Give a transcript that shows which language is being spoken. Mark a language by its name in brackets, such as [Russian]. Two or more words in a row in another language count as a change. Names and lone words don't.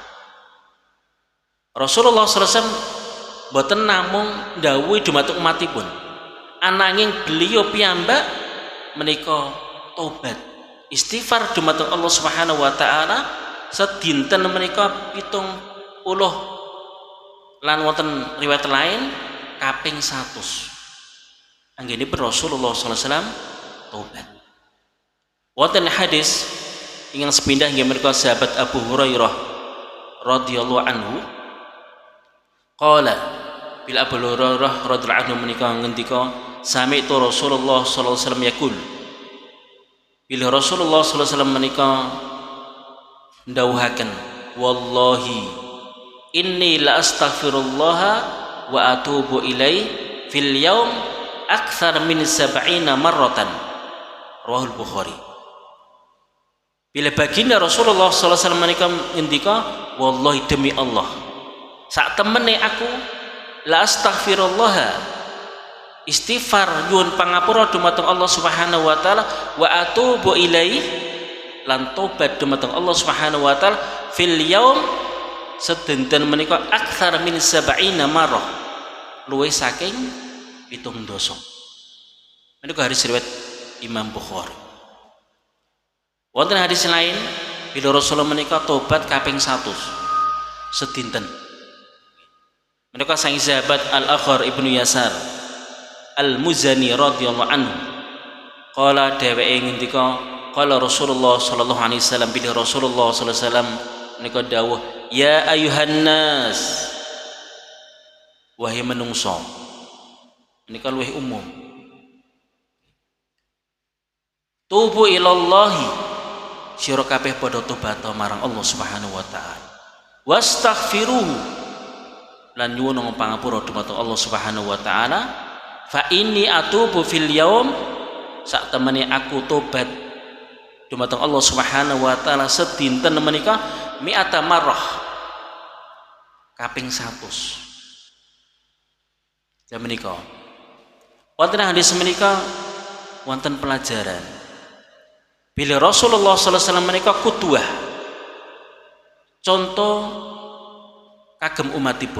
[Javanese] Rasulullah [Arabic] صلى الله عليه وسلم [Javanese] boten namung ndhawuhi dumateng umatipun, ananging beliau piyambak menika tobat istighfar dumateng Allah [Arabic] سبحانه وتعالى [Javanese] sedinten menika 70 lan wonten riwayat lain kaping 100. Anggenipun Rasulullah [Arabic] صلى الله عليه وسلم [Javanese] tobat. Wonten hadis ingkang sepindah inggih menika sahabat Abu Hurairah [Arabic] رضي الله عنه قال بل أبو هريرة رضي الله عنه [Javanese] menika ngendika [Arabic] سمعت رسول الله صلى الله عليه وسلم يقول بلا رسول الله صلى الله عليه وسلم [Javanese] menika ndawuhaken [Arabic] والله إني لأستغفر الله وأتوب إليه في اليوم أكثر من 70 مرة رواه البخاري. [Javanese] Bila baginda Rasulullah [Arabic] صلى الله عليه وسلم [Javanese] menika ngendika wallahi demi Allah sak temene aku [Arabic] لأستغفر الله [Javanese] istighfar nyuwun pangapura dumateng Allah [Arabic] سبحانه وتعالى وأتوب إليه [Javanese] lan tobat dumateng Allah [Arabic] سبحانه وتعالى في اليوم [Javanese] sedenten menika [Arabic] أكثر من 70 مرة [Javanese] luwih saking 70 dosa. Menika hadis riwayat Imam Bukhari. Wonten hadis lain bila Rasulullah menika tobat kaping 100 sedinten. Menika sang sahabat Al-Akhar Ibnu Yasar Al-Muzani [Arabic] رضي الله عنه قال [Javanese] dheweke ngendika [Arabic] قال رسول الله صلى الله عليه وسلم [Javanese] bila Rasulullah [Arabic] صلى الله عليه وسلم [Javanese] menika dawuh [Arabic] يا أيها الناس [Javanese] wahai menungso menika luwih umum [Arabic] توبوا إلى الله [Javanese] sira kabeh padha tobat marang Allah [Arabic] سبحانه وتعالى [Javanese] wastaghfiruhu lan nyuwun pangapura dumateng Allah [Arabic] سبحانه وتعالى فإني أتوب في اليوم [Javanese] sak temene aku tobat dumateng Allah [Arabic] سبحانه وتعالى [Javanese] sedinten menika [Arabic] مائة مرة [Javanese] kaping 100. Ya menika wonten hadis menika wonten pelajaran bila Rasulullah [Arabic] صلى الله عليه وسلم [Javanese] menika qudwah contoh kagem umatipun.